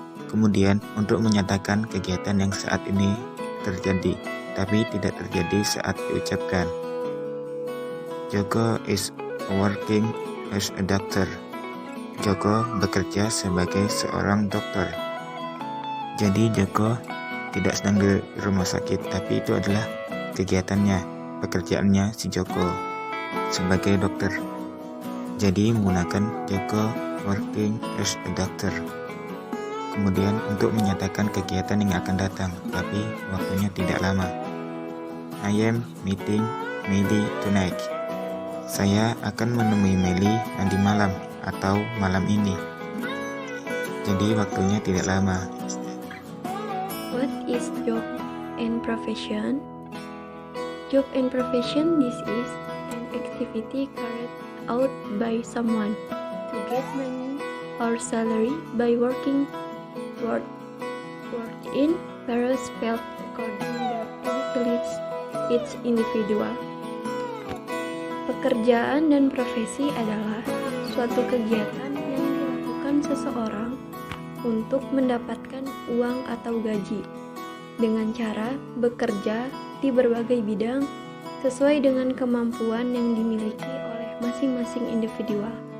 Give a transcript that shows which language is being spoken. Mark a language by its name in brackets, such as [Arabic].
[Indonesian] Kemudian, untuk menyatakan kegiatan yang saat ini terjadi, tapi tidak terjadi saat diucapkan. [English] Joko is working as a doctor. [Indonesian] Joko bekerja sebagai seorang dokter. Jadi, Joko tidak sedang di rumah sakit, tapi itu adalah kegiatannya, pekerjaannya si Joko sebagai dokter. Jadi menggunakan [English] Joko working as a doctor. [Indonesian] Kemudian untuk menyatakan kegiatan yang akan datang, tapi waktunya tidak lama. [English] I am meeting Meli tonight. [Indonesian] Saya akan menemui Meli nanti malam atau malam ini. Jadi waktunya tidak lama. [English] What is job and profession? Job and profession, this is an activity carried out by someone to get money or salary by working toward in various fields according that benefits each individual. [Indonesian] Pekerjaan dan profesi adalah suatu kegiatan yang dilakukan seseorang untuk mendapatkan uang atau gaji dengan cara bekerja di berbagai bidang sesuai dengan kemampuan yang dimiliki oleh masing-masing individual.